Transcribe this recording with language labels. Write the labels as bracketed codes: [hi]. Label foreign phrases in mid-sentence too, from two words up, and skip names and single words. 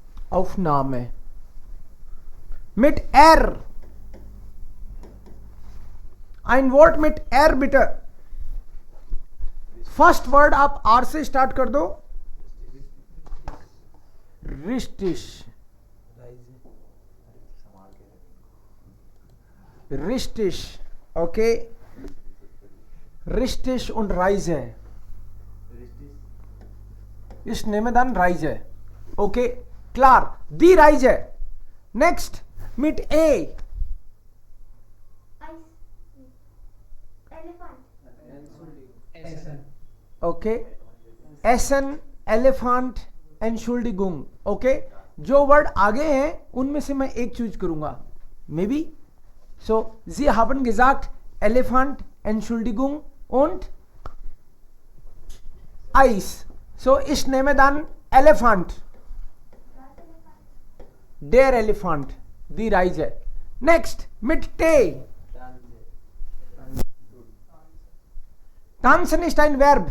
[de] Aufnahme. Mit R. Ein Wort mit R bitte. [en] first word [hi] आप आर से स्टार्ट कर दो. [de] richtig. richtig. ओके. रिस्टिश und Reise. Ich nehme dann Reise. Okay, klar. Die Reise. Next, mit A. Okay. Essen, Elephant, Entschuldigung. Okay. [hi] जो वर्ड आगे हैं उनमें से मैं एक चूज करूंगा. [en] maybe. [de] So, Sie haben gesagt Elephant, Entschuldigung und Eis. So, ich nehme dann Elephant. Der Elephant. Die Reise. Next, mit T. Tanzen ist ein Verb.